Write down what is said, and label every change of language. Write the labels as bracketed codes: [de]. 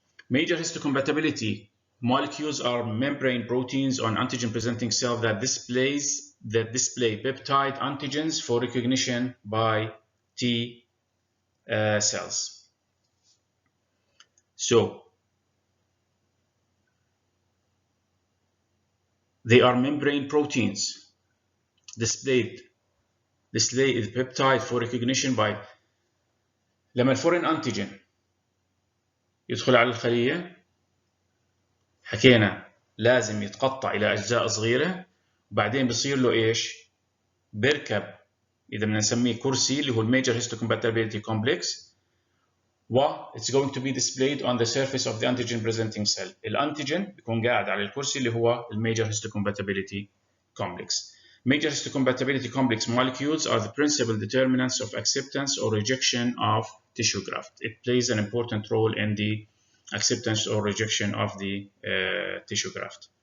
[en] Major histocompatibility molecules are membrane proteins on antigen presenting cell that display peptide antigens for recognition by T cells. So they are membrane proteins display the peptide for recognition by. [ar] لما الفورين antigen يدخل على الخلية حكينا لازم يتقطع إلى أجزاء صغيرة بعدين بصير له ايش؟ بيركب اذا بدنا نسميه كرسي اللي هو الميجر [en] histocompatibility complex، و it's going to be displayed on the surface of the antigen presenting cell. [ar] الانتيجين بيكون قاعد على الكرسي اللي هو الميجر histocompatibility complex. [en] Major histocompatibility complex molecules are the principal determinants of acceptance or rejection of tissue graft. It plays an important role in the acceptance or rejection of the tissue graft.